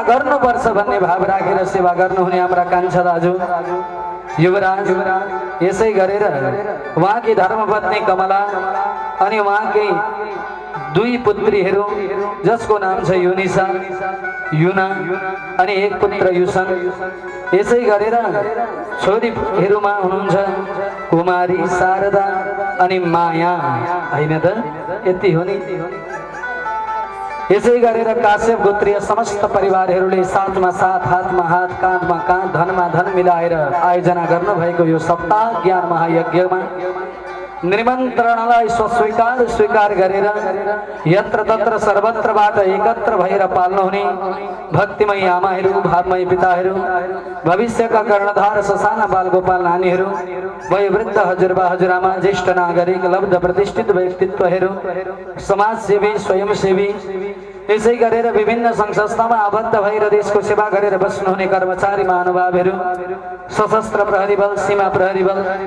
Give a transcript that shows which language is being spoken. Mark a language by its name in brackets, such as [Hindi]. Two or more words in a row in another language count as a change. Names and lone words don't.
[Nepali] गर्नुपर्छ भन्ने भाव राखेर सेवा गर्नुहुने हाम्रा कान्छा दाजु युवराज यसै गरेर उहाँकी धर्मपत्नी कमला अनि उहाँकी दुई पुत्रीहरू जसको नाम छ युनिसा युना अनि एक पुत्र युसन यसै गरेर छोरीहरूमा हुनुहुन्छ कुमारी शारदा अनि माया हैन त यति हो नि यसै गरेर काश्यप गोत्रीय समस्त परिवारहरूले साथमा साथ हातमा हात काँधमा काँध धनमा धन मिलाएर आयोजना गर्नुभएको यो सप्ताह ज्ञान महायज्ञमा निमन्त्रणालाई स्वीकार गरेर [Sanskrit] यत्र तत्र सर्वत्रबाट [Nepali] एकत्र भएर पाल्नुहुने भक्तिमय आमाहरू भावमय पिताहरू भविष्यका कर्णधार ससाना बालगोपाल नानीहरू वयोवृद्ध हजुरबा हजुरआमा ज्येष्ठ नागरिक लब्ध प्रतिष्ठित व्यक्तित्वहरू समाजसेवी स्वयंसेवी यसै गरेर विभिन्न सङ्घ संस्थामा आबद्ध भएर देशको सेवा गरेर बस्नुहुने कर्मचारी महानुभावहरू सशस्त्र प्रहरी बल सीमा प्रहरी बल